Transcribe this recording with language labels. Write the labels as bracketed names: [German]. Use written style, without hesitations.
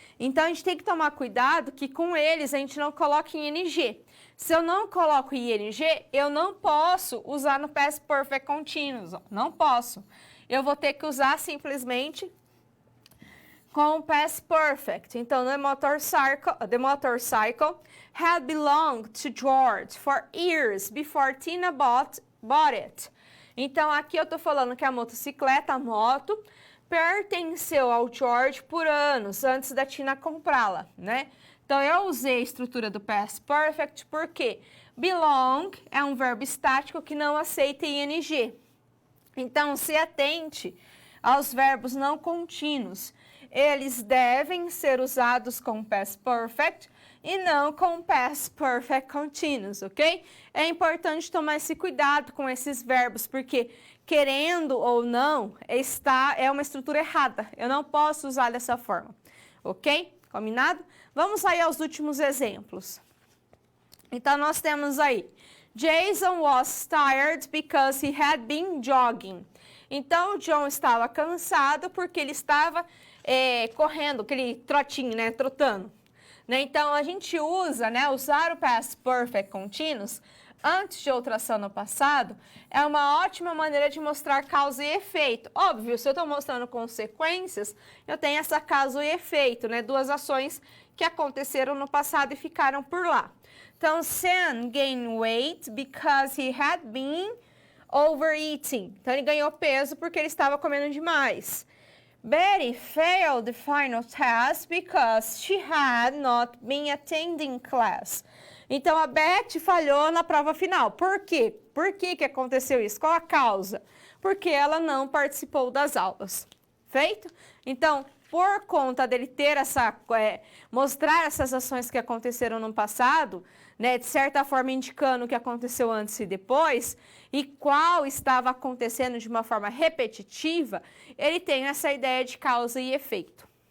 [Portuguese] Então, a gente tem que tomar cuidado que com eles a gente não coloque ing. Se eu não coloco ing, eu não posso usar no Past Perfect Continuous, não posso. Eu vou ter que usar simplesmente com o Past Perfect. Então, [English] the motorcycle had belonged to George for years before Tina bought it. [Portuguese] Então, aqui eu estou falando que a motocicleta, a moto, pertenceu ao George por anos, antes da Tina comprá-la, né? Então, eu usei a estrutura do Past Perfect porque belong é um verbo estático que não aceita ing. Então, se atente aos verbos não contínuos. Eles devem ser usados com Past Perfect e não com Past Perfect Continuous, ok? É importante tomar esse cuidado com esses verbos, porque querendo ou não, é uma estrutura errada. Eu não posso usar dessa forma, ok? Combinado? Vamos aí aos últimos exemplos. Então, nós temos aí, [English] Jason was tired because he had been jogging. [Portuguese] Então, o John estava cansado porque ele estava correndo, aquele trotinho, né, trotando. Né? Então, a gente usa, né, usar o Past Perfect Continuous antes de outra ação no passado é uma ótima maneira de mostrar causa e efeito. Óbvio, se eu estou mostrando consequências, eu tenho essa causa e efeito, né, duas ações que aconteceram no passado e ficaram por lá. Então, [English] Sam gained weight because he had been overeating. [Portuguese] Então, ele ganhou peso porque ele estava comendo demais. [English] Betty failed the final test because she had not been attending class. [Portuguese] Então, a Betty falhou na prova final. Por quê? Por que aconteceu isso? Qual a causa? Porque ela não participou das aulas. Feito? Então, por conta dele ter mostrar essas ações que aconteceram no passado, né, de certa forma indicando o que aconteceu antes e depois, e qual estava acontecendo de uma forma repetitiva, ele tem essa ideia de causa e efeito.